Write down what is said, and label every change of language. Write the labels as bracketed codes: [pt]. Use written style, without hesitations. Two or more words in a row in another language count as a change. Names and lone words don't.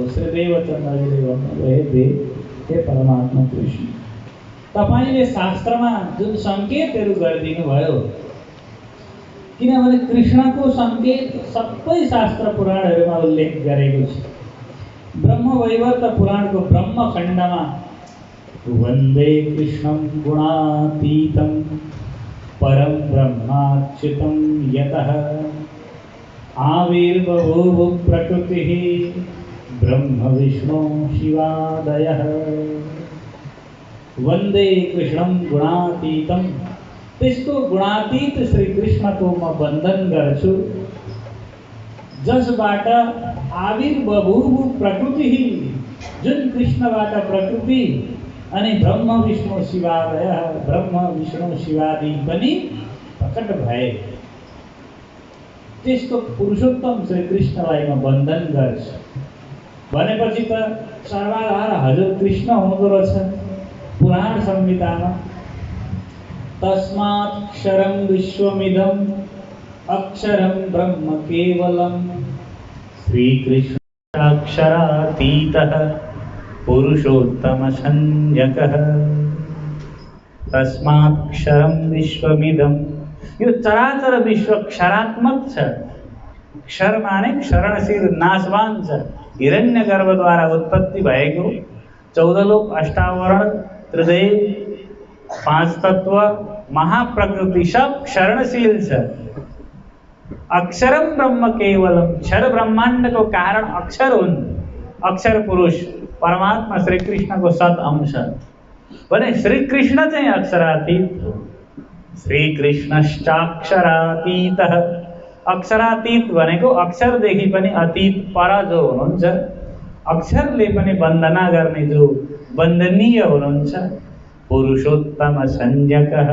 [ne] श्री देवचन्द्रजीले भन्नुभयो, हे परमात्मा कृष्ण, तपाईँले शास्त्रमा जुन सङ्केतहरू गरिदिनु भयो, किनभने कृष्णको सङ्केत सबै शास्त्र पुराणहरूमा उल्लेख गरेको छ। ब्रह्मवैवर्त पुराणको ब्रह्मखण्डमा [sa] वन्दे कृष्णं गुणातीतं परं ब्रह्माच्युतं यतः आविर्बभूव प्रकृतिः ब्रह्म विष्णु शिवादयः। वन्दे कृष्णं गुणातीतं, [ne] त्यस्तो गुणातीत श्री कृष्णको म वन्दन गर्छु जसबाट [sa] आविर्बभूव प्रकृति, [ne] जुन कृष्णबाट प्रकृति अनि [sa] ब्रह्म विष्णु शिवादय, [ne] ब्रह्म विष्णु शिवादि पनि प्रकट भए, त्यस्तो पुरुषोत्तम श्री कृष्णलाई म वन्दन गर्छु भनेपछि त सर्वाधार हजुर कृष्ण हुँदो रहेछ पुराण संहितामा। [sa] तस्मात् क्षरं विश्वमिदं अक्षरं ब्रह्म केवलं श्रीकृष्णाक्षरातीतः पुरुषोत्तम संज्ञकः। तस्मात् क्षरं विश्वमिदं, [ne] यो चराचर विश्व क्षरात्मक छ। क्षर माने क्षरणशील नाशवान छ। हिरण्यगर्भद्वारा उत्पत्ति भएको 14 लोक, अष्टावरण, त्रिदेव, 5 तत्व, महाप्रकृति सब क्षरणशील छ। [sa] अक्षरम ब्रह्म केवलम, [ne] क्षर ब्रह्माण्डको कारण अक्षर हुन्। अक्षर पुरुष परमात्मा श्री कृष्णको सद अंश भने श्री कृष्ण चाहिँ अक्षरातीत हो। [sa] श्री कृष्णश्चाक्षरातीतः, [ne] अक्षरातीत भनेको अक्षरदेखि पनि अतीत पर जो हुनुहुन्छ, अक्षरले पनि वन्दना गर्ने जो वन्दनीय हुनुहुन्छ, [sa] पुरुषोत्तम संज्ञकः।